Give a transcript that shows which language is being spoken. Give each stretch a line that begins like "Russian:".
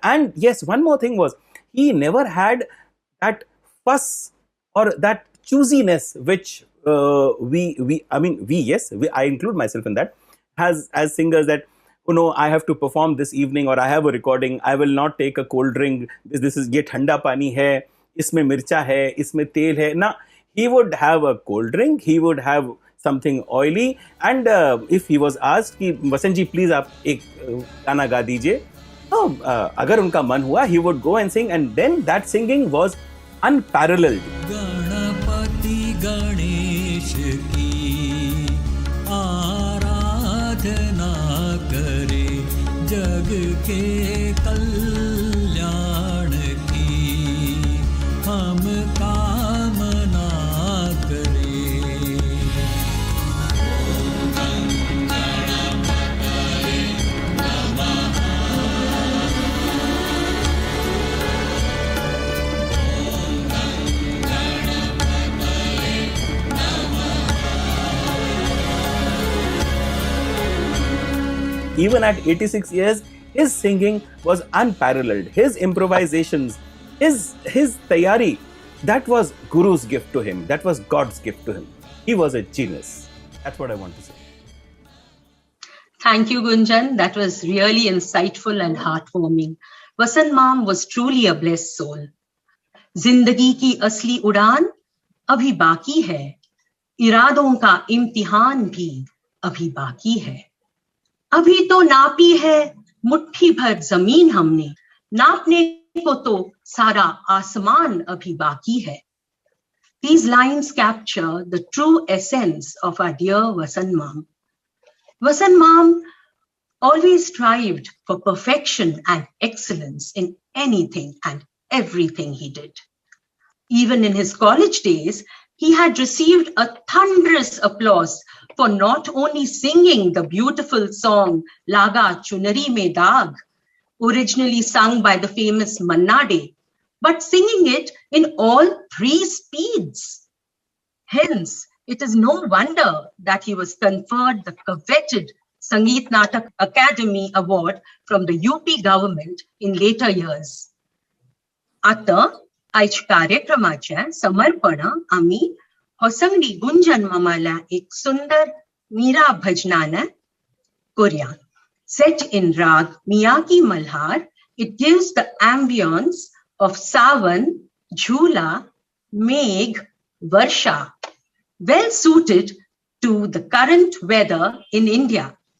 English: And yes, one more thing was, he never had that fuss or that choosiness which I include myself in that, as singers, that I have to perform this evening, or I have a recording, I will not take a cold drink, this is
Hindi: ye thanda pani hai, isme mircha hai, isme tel hai.
English: Na, he would have a cold drink, he would have something oily, and if he was asked
Hindi: कि वसंत जी please आप एक गाना गा दीजिए, तो अगर उनका मन हुआ,
English: he would go and sing, and then that singing was unparalleled.
Hindi: Ganpati Ganesh की आराधना करे, जग के कल्याण की हम कामना करे.
English: Even at 86 years, his singing was unparalleled. His improvisations, his tayari, that was Guru's gift to him. That was God's gift to him. He was a genius. That's what I want to say. Thank you, Gunjan. That was really insightful and heartwarming. Vasant Mam was truly a blessed soul.
Hindi: जिंदगी की असली उड़ान अभी बाकी है, इरादों का इम्तिहान भी अभी बाकी है. अभी तो नापी है मुट्ठी भर जमीन हमने, नापने को तो सारा आसमान अभी बाकी है.
English: These lines capture the true essence of our dear Vasant Mam. Vasant Mam always strived for perfection and excellence in anything and everything he did. Even in his college days, he had received a thunderous applause for not only singing the beautiful song Laga Chunari Mein Daag, originally sung by the famous Manna Dey, but singing it in all 3 speeds. Hence, it is no wonder that he was conferred the coveted Sangeet Natak Academy Award from the UP government in later years.
Marathi: आता आज कार्यक्रमाच्या समर्पण आम्ही होसंगडी गुंजन मामाला एक सुंदर मीरा भजनानं करूया.
English: Set in rag Miyagi Malhar, it gives the ambience of Savan, Jhula, Megh, Varsha, well suited to the current weather in India.